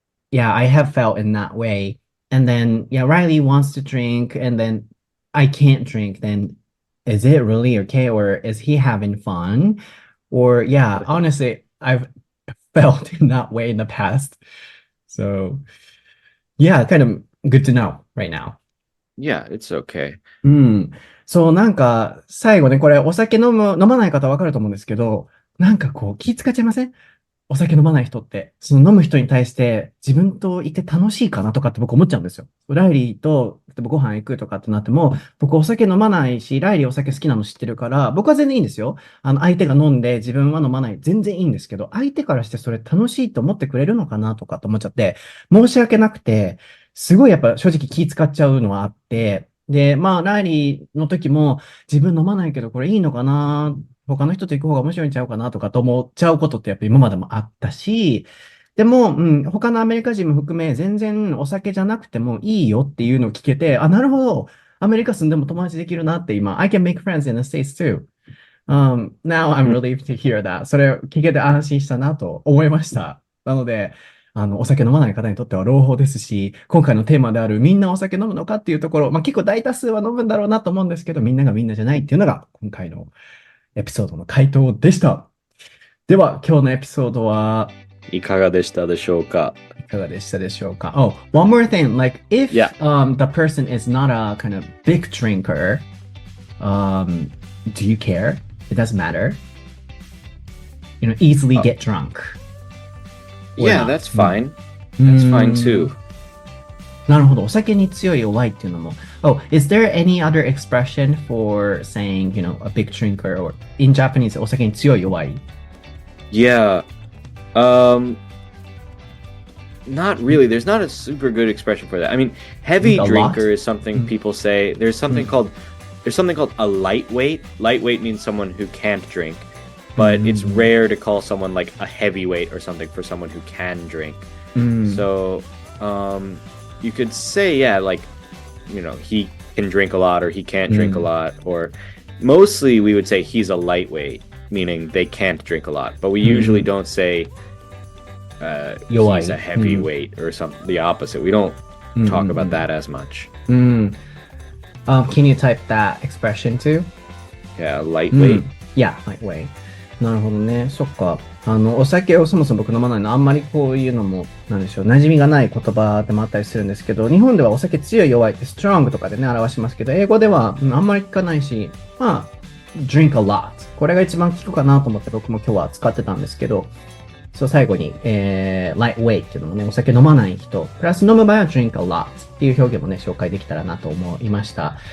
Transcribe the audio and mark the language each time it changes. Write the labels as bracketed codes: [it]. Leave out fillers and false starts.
[en] Yeah, I have felt in that way. And then, yeah, Riley wants to drink, and then I can't drink, then is it really okay, or is he having fun? Or yeah, honestly, I've felt in that way in the past. So yeah, kind of good to know right now. Yeah, it's okay. [ja] そう、なんか、最後ね、これ、お酒飲まない方はわかると思うんですけど、なんかこう、気使っちゃいません？お酒飲まない人って。その飲む人に対して、自分といて楽しいかなとかって僕思っちゃうんですよ。ライリーと、例えばご飯行くとかってなっても、僕お酒飲まないし、ライリーお酒好きなの知ってるから、僕は全然いいんですよ。相手が飲んで自分は飲まない。全然いいんですけど、相手からしてそれ楽しいと思ってくれるのかなとかって思っちゃって、申し訳なくて、すごいやっぱ正直気使っちゃうのはあって、で、まあ、ライリーの時も自分飲まないけどこれいいのかな、他の人と行く方が面白いんちゃうかなとかと思っちゃうことってやっぱ今までもあったし、でも、他のアメリカ人も含め全然お酒じゃなくてもいいよっていうのを聞けて、あ、なるほど。アメリカ住んでも友達できるなって今、 [en] I can make friends in the States too. Now I'm relieved to hear that. [ja] それを聞けて安心したなと思いました。なので、お酒飲まない方にとっては朗報ですし、今回のテーマであるみんなお酒飲むのかっていうところ、まあ結構大多数は飲むんだろうなと思うんですけど、みんながみんなじゃないっていうのが今回のエピソードの回答でした。では、今日のエピソードはいかがでしたでしょうか？ [en] Oh, one more thing. Like if the person is not a kind of big drinker, do you care? It doesn't matter. Easily get drunk. Yeah, that's fine. That's fine too. [ja] なるほど。お酒に強い弱いっていうのも。 [en] Oh, is there any other expression for saying, a big drinker or in Japanese [ja] お酒に強い弱い? [en] Yeah. Not really. There's not a super good expression for that. I mean, heavy drinker is something people say. There's something called a lightweight. Lightweight means someone who can't drink, but it's rare to call someone like a heavyweight or something for someone who can drink. So, you could say, yeah, like, he can drink a lot or he can't drink a lot, or mostly we would say he's a lightweight, meaning they can't drink a lot, but we usually don't say he's a heavyweight or something, the opposite. We don't talk about that as much. Can you type that expression too? Yeah, lightweight. Yeah, lightweight. [ja] なるほどね。そっか。お酒をそもそも僕飲まないの、あんまりこういうのも、なんでしょう、馴染みがない言葉でもあったりするんですけど、日本ではお酒強い弱いって strong とかでね、表しますけど、英語ではあんまり聞かないし、 [en] drink a lot。 [ja] これが一番聞くかなと思って僕も今日は使ってたんですけど、そう最後に、lightweight っていうのもね、お酒飲まない人、プラス飲む場合は [en] drink a lot [ja] っていう表現もね、紹介できたらなと思いました。